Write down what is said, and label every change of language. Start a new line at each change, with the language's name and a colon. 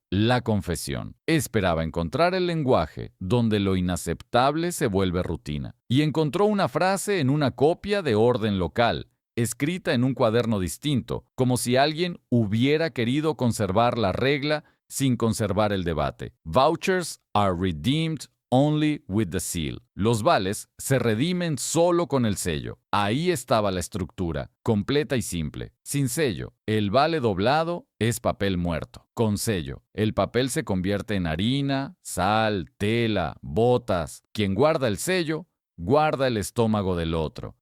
Spanish: la confesión. Esperaba encontrar el lenguaje donde lo inaceptable se vuelve rutina. Y encontró una frase en una copia de orden local, escrita en un cuaderno distinto, como si alguien hubiera querido conservar la regla sin conservar el debate.
English: Vouchers are redeemed only with the seal.
Spanish: Los vales se redimen solo con el sello. Ahí estaba la estructura, completa y simple. Sin sello, el vale doblado es papel muerto. Con sello, el papel se convierte en harina, sal, tela, botas. Quien guarda el sello, guarda el estómago del otro.